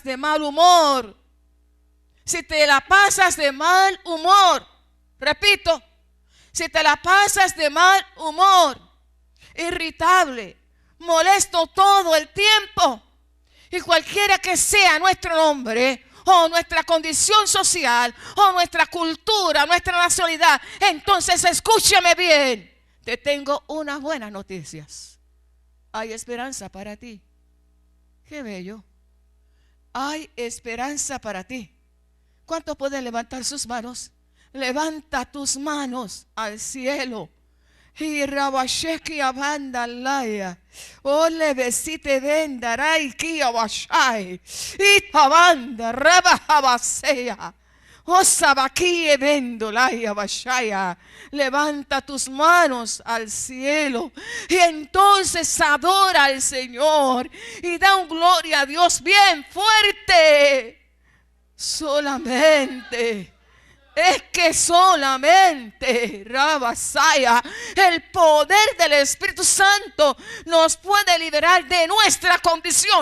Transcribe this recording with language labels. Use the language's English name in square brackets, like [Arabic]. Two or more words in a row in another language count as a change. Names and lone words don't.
[Spanish] de mal humor, si te la pasas de mal humor, repito, si te la pasas de mal humor, irritable, molesto todo el tiempo, y cualquiera que sea nuestro nombre, o nuestra condición social, o nuestra cultura, nuestra nacionalidad, entonces escúchame bien, te tengo unas buenas noticias. Hay esperanza para ti. Qué bello. Hay esperanza para ti. ¿Cuántos pueden levantar sus manos? Levanta tus manos al cielo. Y rabasheki abanda laya. Ole besite vendarai ki abashai. Y tabanda rabajabasea. Osabaki evendo laya bashaya. Levanta tus manos al cielo y entonces adora al Señor y da un gloria a Dios bien fuerte. Solamente, es que solamente Rabasaya, el poder del Espíritu Santo nos puede liberar de nuestra condición.